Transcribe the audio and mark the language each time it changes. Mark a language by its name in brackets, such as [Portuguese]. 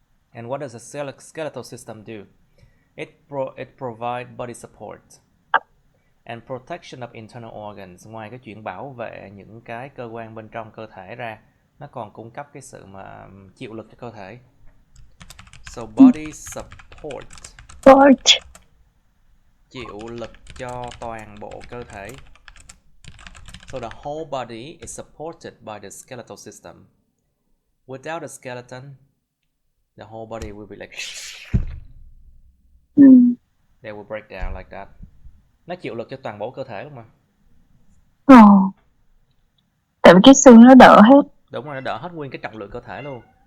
[English] And what does a skeletal system do? It provides body support and protection of internal organs. [Vietnamese] Ngoài cái chuyện bảo vệ những cái cơ quan bên trong cơ thể ra, nó còn cung cấp cái sự mà chịu lực cho cơ thể. [English] So body support. [Vietnamese] Chịu lực cho toàn bộ cơ thể. [English] So the whole body is supported by the skeletal system. Without the skeleton, the whole body will be like they will break down like that. [Vietnamese] Nó chịu lực cho toàn bộ cơ thể luôn mà. Tại vì cái xương nó đỡ hết. Đúng rồi, nó đỡ hết nguyên cái trọng lượng cơ thể luôn.